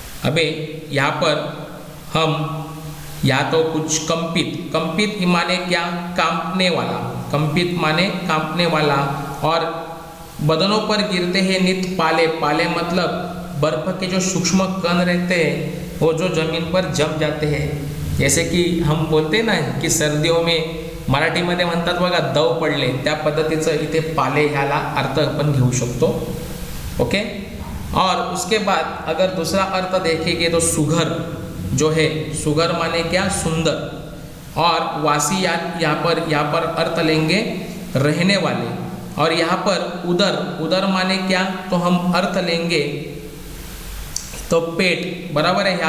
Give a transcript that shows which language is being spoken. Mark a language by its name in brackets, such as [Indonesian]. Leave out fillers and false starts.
[Hindi] अबे यहाँ पर हम या तो कुछ कंपित माने क्या, कांपने वाला, कंपित माने कांपने वाला, और बदनों पर गिरते हैं नित पाले मतलब बर्फ के जो सूक्ष्म कण रहते हैं वो जो जमीन पर जम जाते हैं। जैसे कि हम बोलते हैं ना की सर्दियों में [Marathi] मराठीमध्ये म्हणतात बघा दव पडले, त्या पद्धतीचं इथे पाले ह्याला अर्थ आपण घेऊ शकतो। [Hindi] ओके, और उसके बाद अगर दूसरा अर्थ देखेंगे तो सुघर जो है, सुघर माने क्या, सुंदर, और वासी यहाँ पर अर्थ लेंगे रहने वाले, और यहाँ पर उदर माने क्या, तो हम अर्थ लेंगे तो पेट, बराबर है।